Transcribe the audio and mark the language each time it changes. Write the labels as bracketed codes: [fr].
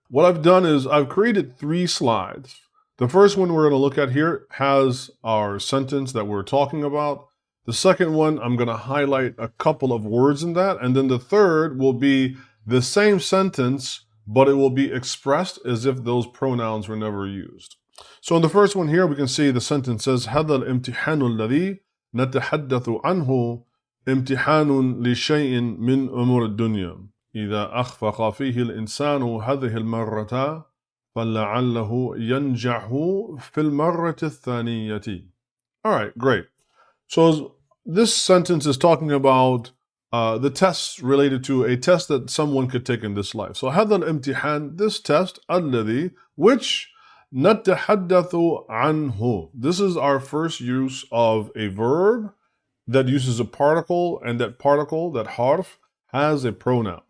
[en] What I've done is I've created three slides. The first one we're going to look at here has our sentence that we're talking about. The second one, I'm going to highlight a couple of words in that. And then the third will be the same sentence, but it will be expressed as if those pronouns were never used. So in the first one here, we can see the sentence says, [ar] هذا الامتحان الذي نتحدث عنه امتحان لشيء من أمور الدنيا إذا أخفق فيه الإنسان هذه المرة فلعله ينجح في المرة الثانية. [en] All right, great. So this sentence is talking about the tests related to a test that someone could take in this life. So [ar] هذا الامتحان, [en] this test, [ar] الذي, [en] which [ar] نتحدث عنه. [en] This is our first use of a verb that uses a particle, and that particle, that harf, has a pronoun.